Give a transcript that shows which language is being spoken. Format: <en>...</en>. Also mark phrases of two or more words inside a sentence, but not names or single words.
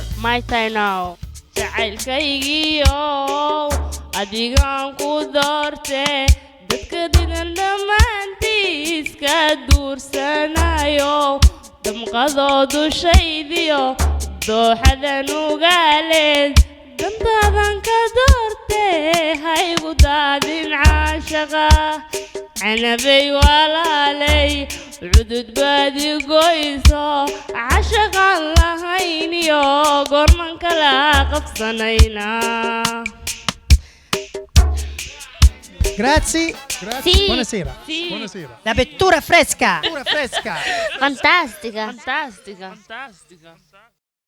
<en>my time now.</en> <so>jacaylkaygiiow adigaan ku doorte dadka digan dhammaantiiska duursanayo damqadoodu shaydiyo dooxadan ugaaleed dantaadan ka doorte haygu daadin caashaqa canabay walaalay cudud baadi goyso cashaqaan lahayniyo goorman kala qabsanayna.</so> <it>Grazie. Sì. Buonasera. Sì. Buonasera. La vettura fresca. Fantastica.</it>